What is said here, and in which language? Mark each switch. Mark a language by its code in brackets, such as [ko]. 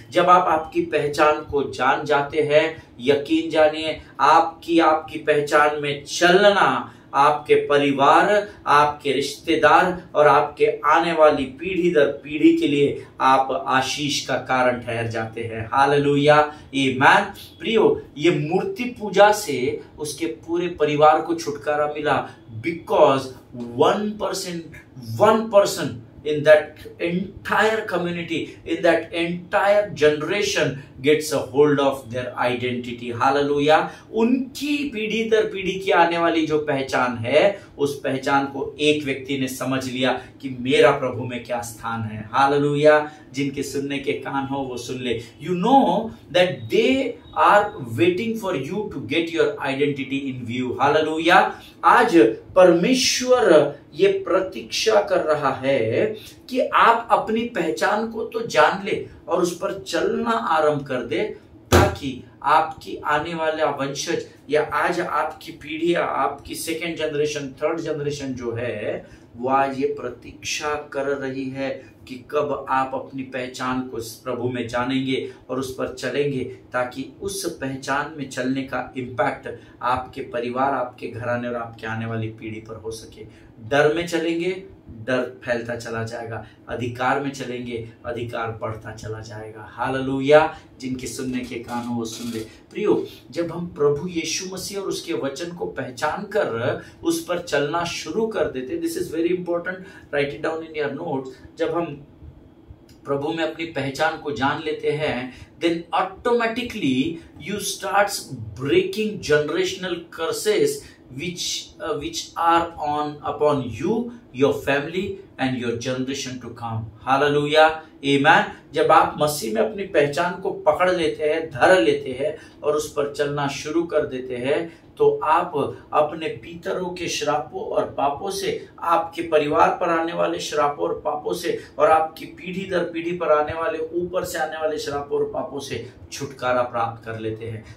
[hi] जब आप आपकी पहचान को जान जाते हैं, यकीन जानिए आपकी पहचान में चलना आपके परिवार, आपके रिश्तेदार और आपके आने वाली पीढ़ी दर पीढ़ी के लिए आप आशीष का कारण ठहर जाते हैं। हालेलुया, आमीन। प्रियो, ये मूर्ति पूजा से उसके पूरे परिवार को छुटकारा मिला, [en] Because one person in that entire community, in that entire generation gets a hold of their identity. [hi] Hallelujah. उनकी पीढ़ी दर पीढ़ी की आने वाली जो पहचान है, उस पहचान को एक व्यक्ति ने समझ लिया कि मेरा प्रभु में क्या स्थान है। हालेलुया। जिनके सुनने के कान हो वो सुन ले। [en] You know that they are waiting for you to get your identity in view. [hi] Hallelujah. आज परमेश्वर ये प्रतीक्षा कर रहा है कि आप अपनी पहचान को तो जान ले और उस पर चलना आरंभ कर दे, ताकि आपकी आने वाला वंशज या आज आपकी पीढ़ी, आपकी सेकेंड जनरेशन, थर्ड जनरेशन जो है, वो आज ये प्रतीक्षा कर रही है कि कब आप अपनी पहचान को प्रभु में जानेंगे और उस पर चलेंगे, ताकि उस पहचान में चलने का इम्पैक्ट आपके परिवार, आपके घराने और आपके आने वाली पीढ़ी पर हो सके। डर में चलेंगे, डर फैलता चला जाएगा। अधिकार में चलेंगे, अधिकार बढ़ता चला जाएगा। हालेलुया। जिनके सुनने के कान हो वो सुन ले। प्रियो, जब हम प्रभु यीशु मसीह और उसके वचन को पहचान कर उस पर चलना शुरू कर देते, [en] This is very important, right it down in your notes. [hi] जब हम प्रभु में अपनी पहचान को जान लेते हैं, [en] then automatically you starts breaking generational curses which are upon you, your family and your generation to come. Hallelujah, amen. [hi] जब आप मसीह में अपनी पहचान को पकड़ लेते हैं, धर लेते हैं और उस पर चलना शुरू कर देते हैं, तो आप अपने पितरों के श्रापों और पापों से, आपके परिवार पर आने वाले श्रापों और पापों से, और आपकी पीढ़ी दर पीढ़ी पर आने वाले, ऊपर से आने वाले श्रापों और पापों से छुटकारा प्राप्त कर लेते हैं।